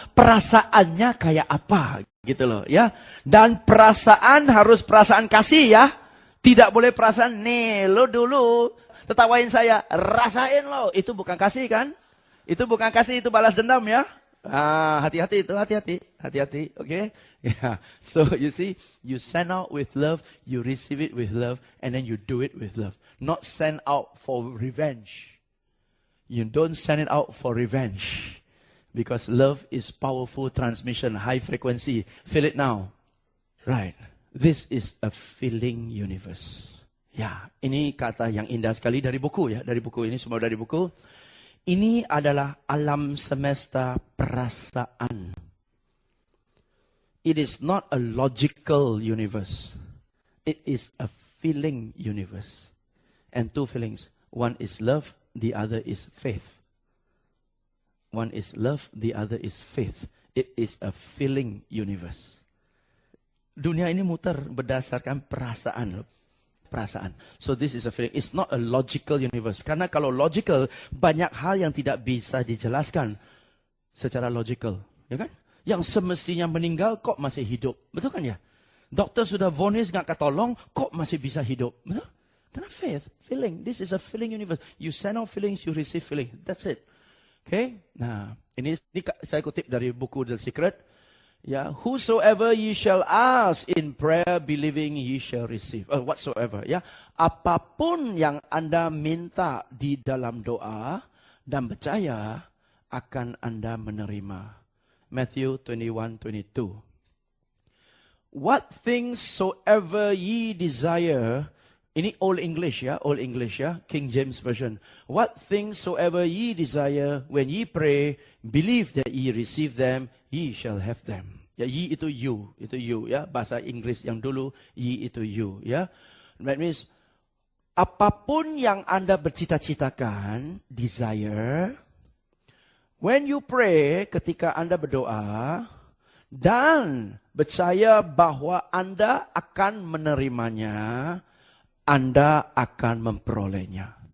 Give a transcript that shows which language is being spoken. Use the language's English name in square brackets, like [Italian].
[Indonesian] Perasaannya kayak apa gitu loh ya. Dan perasaan harus perasaan kasih ya. Tidak boleh perasaan, nih lo dulu tertawain saya, rasain lo. Itu bukan kasih kan? Itu bukan kasih, itu balas dendam ya. Hati-hati itu, hati-hati, okay? Yeah. [English] So you see, you send out with love, you receive it with love, and then you do it with love. Not send out for revenge. You don't send it out for revenge. Because love is powerful transmission, high frequency. Feel it now. Right. This is a feeling universe. [Indonesian] Ya, ini kata yang indah sekali dari buku ya. Dari buku ini, semua dari buku. Ini adalah alam semesta perasaan. [English] It is not a logical universe. It is a feeling universe. And 2 feelings. One is love, the other is faith. One is love, the other is faith. It is a feeling universe. [Indonesian] Dunia ini muter berdasarkan perasaan. Perasaan. [English] So this is a feeling. It's not a logical universe. [Indonesian] Karena kalau logical, banyak hal yang tidak bisa dijelaskan secara logical. Ya kan? Yang semestinya meninggal, kok masih hidup. Betul kan ya? Dokter sudah vonis nggak ketolong, kok masih bisa hidup. Betul? Karena faith, feeling. [English] This is a feeling universe. You send out feelings, you receive feeling. That's it. Okay? [Indonesian] Nah, ini saya kutip dari buku The Secret. [English] Ya, whosoever ye shall ask in prayer, believing ye shall receive. [Indonesian] Whatsoever, ya. Apapun yang Anda minta di dalam doa dan percaya, akan Anda menerima. [English] Matthew 21:22. What things soever ye desire, [Indonesian] ini Old English ya, [English] King James Version. What things soever ye desire, when ye pray, believe that ye receive them, ye shall have them. [Indonesian] Ya, ye itu you ya. Bahasa Inggris yang dulu, ye itu you ya. That means, apapun yang Anda bercita-citakan, desire, [English] when you pray, [Indonesian] ketika Anda berdoa, dan percaya bahwa Anda akan menerimanya, Anda akan memperolehnya.